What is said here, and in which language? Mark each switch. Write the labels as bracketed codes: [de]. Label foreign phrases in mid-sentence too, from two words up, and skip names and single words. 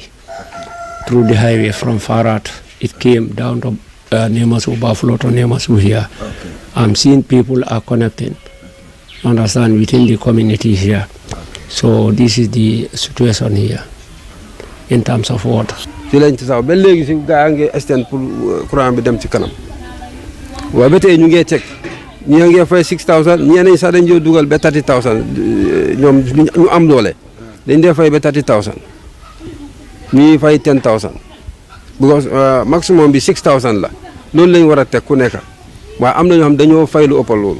[en] Through the highway from Farat, it came down to Nemasu Bafuloto Nemasu here. Okay. I'm seeing people are connected, understand, within the community here. So this is the situation here in terms of water. [wo] ci lañ tasaw ba léegi si gaa ngi extend pour courant bi dem ci kanam waaye ba tey ñu ngi teg ñi ngi fay 6000 ñeneen sax dañ jël dugal ba 30000 ñoom ñu am doole dañ dee fay ba 30000 ñi fay 10000 [en] because maximum [wo] bi 6000 la loolu lañ war a teg ku nekk waaye am na ñoo xam dañoo fay lu ëppal loolu.